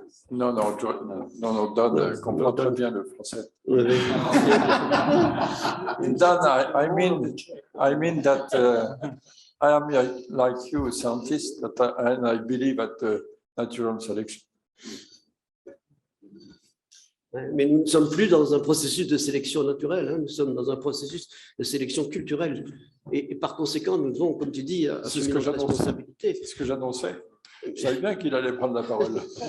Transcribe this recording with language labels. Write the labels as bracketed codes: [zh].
[fr] Non, Dan comprend très bien le français. [en] Dan, I mean that I am like you, a scientist, and I believe at natural selection. [fr] Mais nous ne sommes plus dans un processus de sélection naturelle, hein, nous sommes dans un processus de sélection culturelle. Et par conséquent, nous devons, comme tu dis, assumer notre responsabilité. C'est ce que j'annonçais. Je savais bien qu'il allait prendre la parole.